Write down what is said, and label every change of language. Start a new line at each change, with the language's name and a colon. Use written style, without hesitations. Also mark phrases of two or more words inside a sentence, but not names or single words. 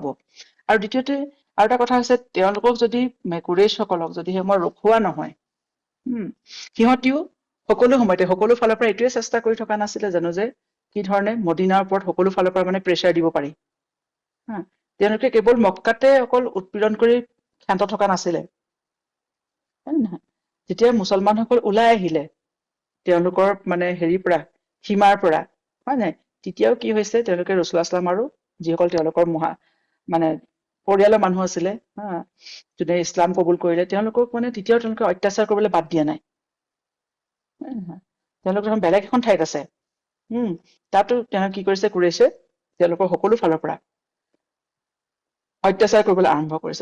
Assamese: আৰু দ্বিতীয়তে আৰু এটা কথা হৈছে, তেওঁলোকক যদি কুৰেইশসকলক যদি মই ৰখোৱা নহয়, সিহঁতিও সকলো সময়তে সকলো ফালৰ পৰা এইটোৱে চেষ্টা কৰি থকা নাছিলে জানো যে কি ধৰণে মদিনাৰ ওপৰত সকলো ফালৰ পৰা মানে প্ৰেছাৰ দিব পাৰি। তেওঁলোকে কেৱল মক্কাতে অকল উৎপীড়ন কৰি ক্ষান্ত থকা নাছিলে। নহয়? যেতিয়া মুছলমানসকল ওলাই আহিলে তেওঁলোকৰ মানে হেৰিৰ পৰা, সীমাৰ পৰা, হয় নাই? তেতিয়াও কি হৈছে, তেওঁলোকে ৰাসূলুল্লাহ
Arabic: صلى الله عليه وسلم
Assamese: আৰু যিসকল তেওঁলোকৰ মানে পৰিয়ালৰ মানুহ আছিলে, যোনে ইছলাম কবুল কৰিলে, তেওঁলোকক মানে তেতিয়াও তেওঁলোকে অত্যাচাৰ কৰিবলৈ বাদ দিয়া নাই। তেওঁলোক এখন বেলেগ এখন ঠাইত আছে। তাতো তেওঁ কি কৰিছে, কুৰাইছে তেওঁলোকৰ সকলো ফালৰ পৰা অত্যাচাৰ কৰিবলৈ আৰম্ভ কৰিছে।